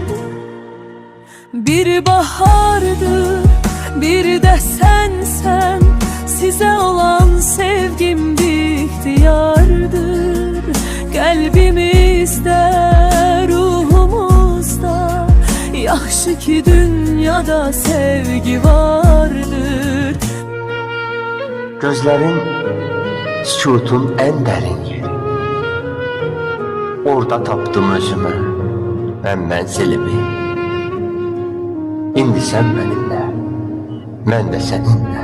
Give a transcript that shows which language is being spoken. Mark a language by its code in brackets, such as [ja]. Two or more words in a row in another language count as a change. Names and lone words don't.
[az] Bir bahardır, bir də sənsən, sizə olan sevgim ixtiyardır. Qəlbimizdə, ruhumuzda, yaxşı ki dünyada sevgi vardır. [tr] Gözlerin sükutun en derin yeri. [az] Orada tapdım özümü, ben mənzilimi. İndi sen benimle, mən də seninle.